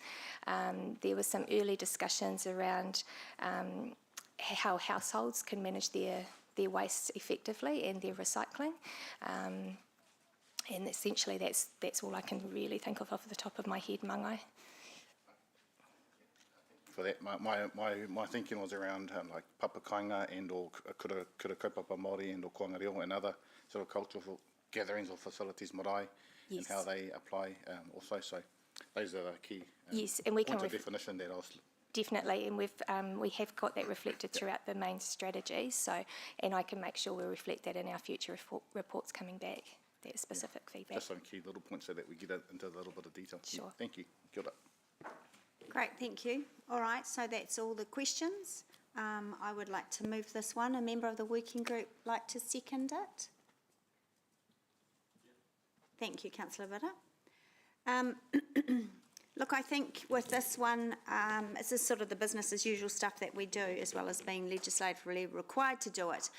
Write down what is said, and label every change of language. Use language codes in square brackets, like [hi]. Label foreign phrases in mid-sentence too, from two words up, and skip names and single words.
[en] There were some early discussions around how households can manage their waste effectively and their recycling. And essentially that's all I can really think of off the top of my head, Mangai. For that, my thinking was around like papakainga and or [mi] kura kaupapa Māori [en] and or [mi] koanga reo [en] and other sort of cultural gatherings or facilities marae, Yes. and how they apply also. So those are the key Yes, and we can points of definition that I was... Definitely, and we have got that reflected throughout the main strategy. So, and I can make sure we reflect that in our future reports coming back. That specific feedback. Just some key little points so that we get into a little bit of detail. Sure. Thank you. [mi] Kia ora. [en] Great, thank you. All right, so that's all the questions. I would like to move this one. A member of the working group like to second it? Thank you, Councillor Vitta. Look, I think with this one, this is sort of the business as usual stuff that we do, as well as being legislatively required to do it.